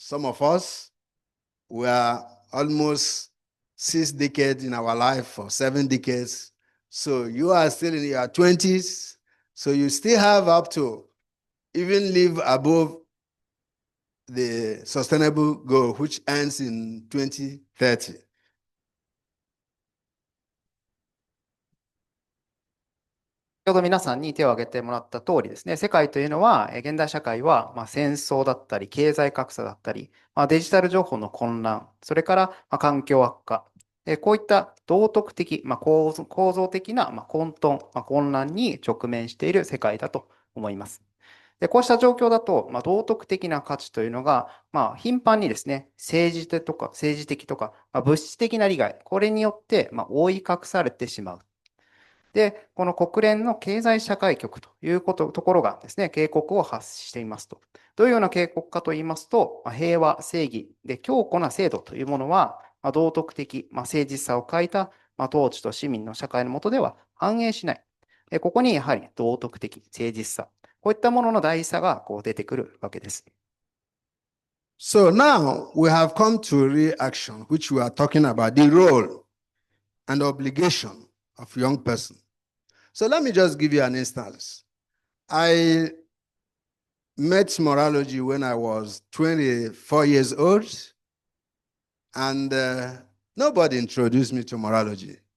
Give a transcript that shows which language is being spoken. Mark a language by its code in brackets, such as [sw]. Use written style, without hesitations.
[en] Some of us, we are almost 6 decades in our life, or 7 decades. So you are still in your 20s, so you still have up to even live above the sustainable goal, which ends in 2030. [ja] 先ほど皆さんに手を挙げてもらった通りですね、世界というのは、現代社会は戦争だったり、経済格差だったり、デジタル情報の混乱、それから環境悪化、こういった道徳的、構造的な混沌、混乱に直面している世界だと思います。でこうした状況だと、道徳的な価値というのが、頻繁にですね、政治的とか、物質的な利害、これによって、覆い隠されてしまう。で、この国連の経済社会局というところがですね、警告を発していますと。どういうような警告かと言いますと、平和、正義で強固な制度というものは、道徳的、誠実さを欠いた、統治と市民の社会の下では反映しない。ここにやはり道徳的、誠実さ、こういったものの大事さが出てくるわけです。 [en] So now we have come to real action, which we are talking about, the role and obligation of young person. So let me just give you an instance. I met morology when I was 24 years old, and nobody introduced me to morology.